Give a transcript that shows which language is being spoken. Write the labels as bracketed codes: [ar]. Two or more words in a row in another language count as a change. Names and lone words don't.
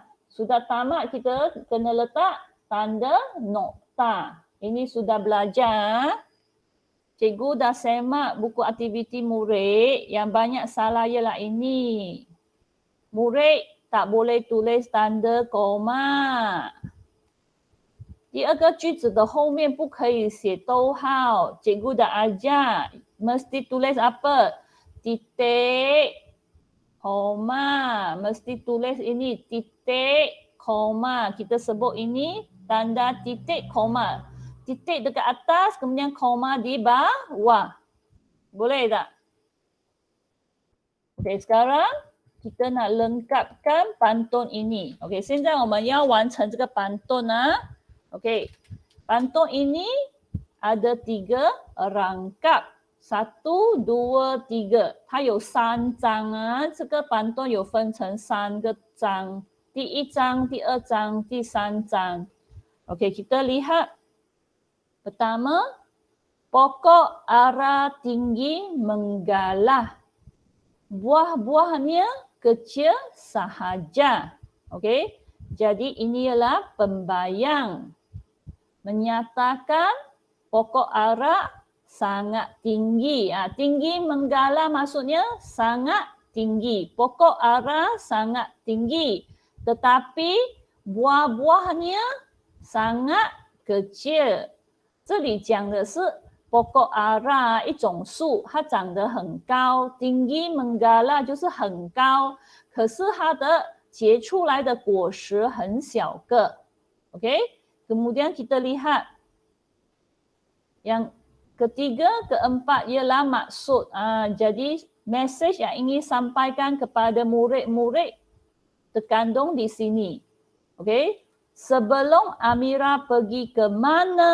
[ms] Sudah tamat kita kena letak tanda nokta. Ini sudah belajar. Cikgu dah semak buku aktiviti murid. Yang banyak salah ialah ini. Murid tak boleh tulis tanda koma。 [zh] 第二个句子的后面不可以写逗号。 [ms] cikgu dah ajar mesti tulis apa? Titik, koma. Mesti tulis ini titik, koma. Kita sebut ini tanda titik, koma. Titik dekat atas, kemudian koma di bawah. Boleh tak? Okey, sekarang kita nak lengkapkan pantun ini. Okey, [zh] 现在我们要完成这个 pantun [ms] Okey, pantun ini ada 3 rangkap. 1, 2, 3. [zh] 它有3章这个pantun 有分成3个章。第1章、第2章、第3 章。 [ms] Okey, kita lihat. Pertama, pokok ara tinggi menggalah. Buah-buahnya kecil sahaja. Okey. Jadi ini ialah pembayang. Menyatakan pokok ara sangat tinggi. Tinggi menggalah maksudnya sangat tinggi. Pokok ara sangat tinggi. Tetapi buah-buahnya sangat kecil. [zh] 这里讲的是 [ms] pokok ara [zh] 一种树，它长得很高。 [ms] tinggi menggala [zh] 就是很高，可是它的结出来的果实很小个。 [ms] Okey, kemudian kita lihat yang ketiga, keempat ialah maksud. Jadi mesej yang ingin sampaikan kepada murid-murid terkandung di sini. Okey. Sebelum Amira pergi ke mana?